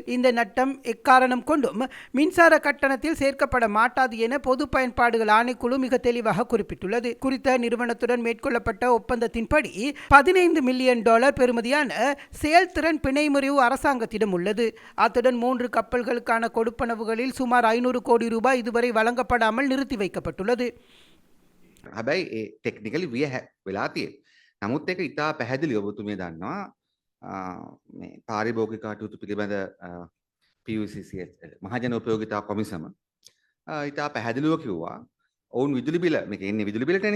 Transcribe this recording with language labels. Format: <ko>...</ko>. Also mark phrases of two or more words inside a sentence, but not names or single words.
<ta>இந்த நட்டம் எக்காரணம் கொண்டும் மின்சார கட்டணத்தில் சேர்க்கப்பட மாட்டாது என பொது பயன்பாடுகள் ஆணைக்குழு மிக தெளிவாக குறிப்பிட்டுள்ளது. குறித்த நிறுவனத்துடன் மேற்கொள்ளப்பட்ட ஒப்பந்தத்தின்படி $15 மில்லியன் பெறுமதியான செயல்திறன் பிணைமுறிவு அரசாங்கத்திடம் உள்ளது. அத்துடன் 3 கப்பல்களுக்கான கொடுப்பனவுகளில் சுமார் 500 கோடி ரூபாய் இதுவரை வழங்கப்படாமல் நிறுத்தி வைக்கப்பட்டுள்ளது.</ta> <si>හැබැයි ඒ ටෙක්නිකලි වෙලා තියෙන්නේ. නමුත් ඒක ඉතා පැහැදිලිව ඔබතුමිය දන්නවා මේ පාරිභෝගික කටයුතු පිළිබඳ PUCC මහජන උපයෝගිතා කොමිසම ඉතා පැහැදිලිව කිව්වා ඔවුන් විදුලි බිල මේක එන්නේ විදුලි බිලටනේ.</si>